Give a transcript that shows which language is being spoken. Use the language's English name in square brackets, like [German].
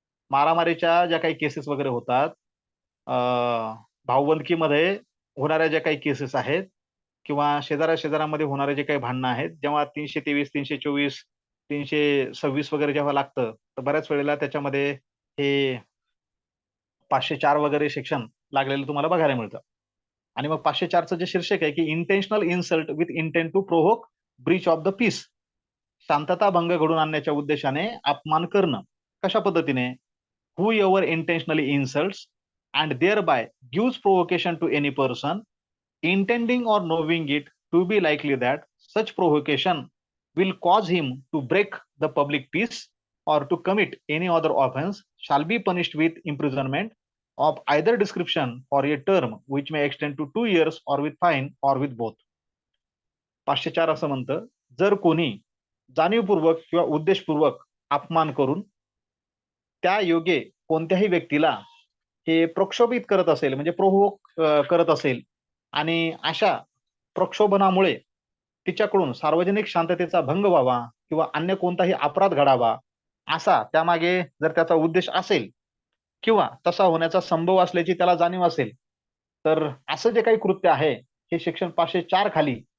[Marathi] मारामारीच्या ज्या काही केसेस वगैरे होतात, भाऊबंदकीमध्ये होणाऱ्या ज्या काही केसेस आहेत किंवा शेजाऱ्यामध्ये होणारे जे काही भांडणं आहेत, जेव्हा 323, 324, 326 वगैरे जेव्हा लागतं, तर बऱ्याच वेळेला त्याच्यामध्ये हे 504 वगैरे सेक्शन लागलेलं तुम्हाला बघायला मिळतं. आणि मग 504चं जे शीर्षक आहे की [English] intentional insult with intent to provoke breach of the peace, [Marathi] शांतता भंग घडून आणण्याच्या उद्देशाने अपमान करणं. कशा पद्धतीने? [English] whoever intentionally insults and thereby gives provocation to any person, intending or knowing it to be likely that such provocation will cause him to break the public peace or to commit any other offense, shall be punished with imprisonment of either description for a term which may extend to 2 years or with fine or with both. [Marathi] 504 असं म्हणतं, जर कोणी जाणीवपूर्वक किंवा उद्देशपूर्वक अपमान करून त्या योगे कोणत्याही व्यक्तीला हे प्रक्षोभित करत असेल, म्हणजे प्रोव्होक करत असेल, आणि अशा प्रक्षोभनामुळे तिच्याकडून सार्वजनिक शांततेचा भंग व्हावा किंवा अन्य कोणताही अपराध घडावा, असा त्यामागे जर त्याचा उद्देश असेल किंवा तसा होण्याचा संभव असल्याची त्याला जाणीव असेल, तर असं जे काही कृत्य आहे हे सेक्शन 504 खाली